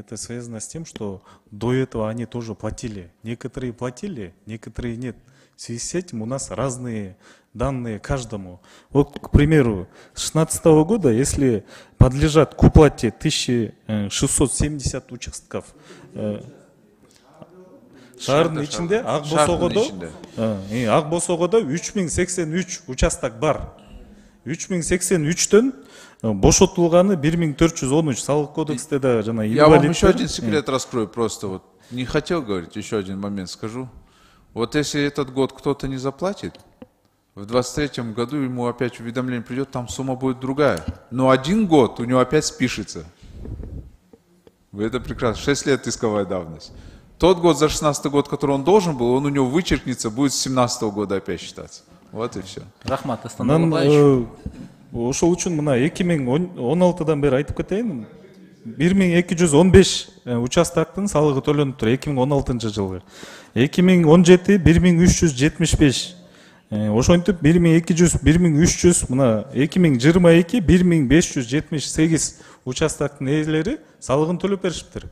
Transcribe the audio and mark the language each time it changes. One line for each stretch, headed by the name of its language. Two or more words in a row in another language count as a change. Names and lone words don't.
Russian: Это связано с тем, что до этого они тоже платили. Некоторые платили, некоторые нет. В связи с этим у нас разные данные каждому. Вот, к примеру, с 2016 года, если подлежат к уплате 1670 участков,
Kyrgyz: шаардын ичинде ак босогодо 3083 участок бар. 3083-төн бошотулганы 1413 салык кодексте да жана инвалидтер.
Russian: Я вам еще один секрет раскрою, просто вот не хотел говорить, еще один момент скажу. Вот если этот год кто-то не заплатит, в 23-м году ему опять уведомление придет, там сумма будет другая. Но 1 год у него опять спишется. Вы это прекрасно. 6 лет исковая давность. Тот год за 16 год, который он должен был, он у него вычеркнется, будет с 17 года опять считаться. Вот и все.
Kyrgyz: Рахмат, Дастан Далабаевич. Ошол үчүн мына 2016-дан бери айтып кетейин. 1215 участоктун салыгы төлөнүп тур 2016-жылы. 2017 1375. Ошентип 1200, 1300, мына 2022 1578 участоктун ээлери салыгын төлөп беришиптир.